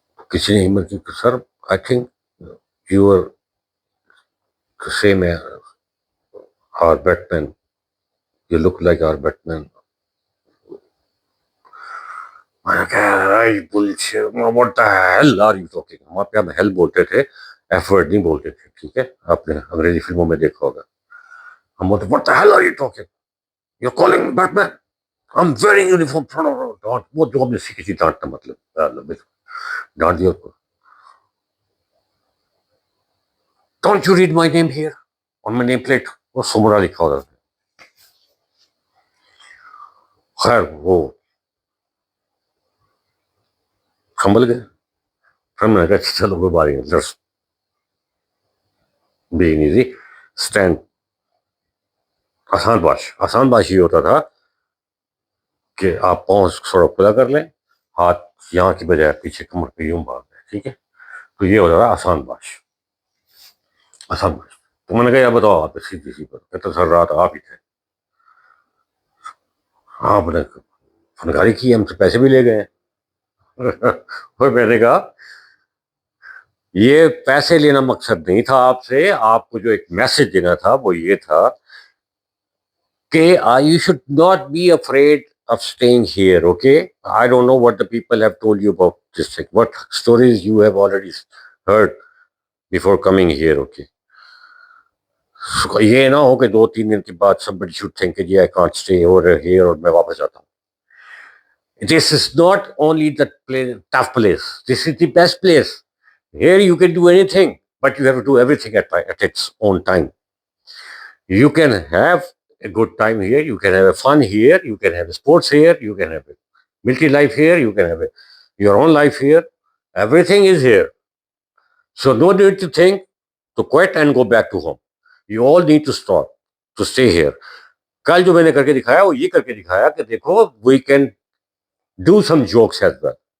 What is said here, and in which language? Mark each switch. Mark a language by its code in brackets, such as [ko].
[ur] کسی نے ہمت کی سر [en] I think you are the same as our Batman. You look like our Batman. [ur] میں نے کہا [en] bullshit, what the hell are you talking? [ur] وہاں پہ ہم ہیل بولتے تھے، ایف ورڈ نہیں بولتے تھے. ٹھیک ہے، آپ نے انگریزی فلموں میں دیکھا ہوگا. ہم بولتے [en] what the hell are you talking? You're calling me Batman? I'm wearing uniform. [ur] وہ جو ہم نے سیکھی تھی ڈانٹنا، مطلب ڈانٹ دیا اس کو. [en] Don't you read my name here on my name plate? [ur] وہ سمرا لکھا ہوتا تھا. خیر وہ سنبھل گئے. پھر میں نے کہا چلو کوئی بات نہیں، [en] Let's be easy stand. [ur] آسان باش یہ ہوتا تھا کہ آپ پاؤں تھوڑا کھلا کر لیں، ہاتھ یہاں کی بجائے پیچھے کمر پہ یوں باندھ دیں. ٹھیک ہے، تو یہ ہوتا تھا آسان باش. تو میں نے کہا یا بتاؤ آپ سیدھی سی بات. کہتے سر رات آپ ہی تھے. آپ نے فنکاری کی، ہم سے پیسے بھی لے گئے. اور میں نے کہا یہ پیسے لینا مقصد نہیں تھا آپ سے، آپ کو جو ایک میسج دینا تھا وہ یہ تھا [en] Okay, you should not be afraid of staying here, okay? I don't know what the people have told you about this thing, what stories you have already heard before coming here, okay? So, [ur] یہ نہ ہو کہ 2-3 دن کے بعد [en] somebody should think that yeah, I can't stay over here [ur] اور میں واپس آتا ہوں. [en] This is not only the tough place. This is the best place. Here you can do anything, but you have to do everything at its own time. You can have a good time here. You can have a fun here. You can have sports here. You can have a military life here. You can have your own life here. Everything is here. So no need to think to quit and go back to home. You all need to stop to stay here. [ur] کل جو میں نے کر کے دکھایا وہ یہ کر کے دکھایا کہ دیکھو [en] we can do some jokes as well.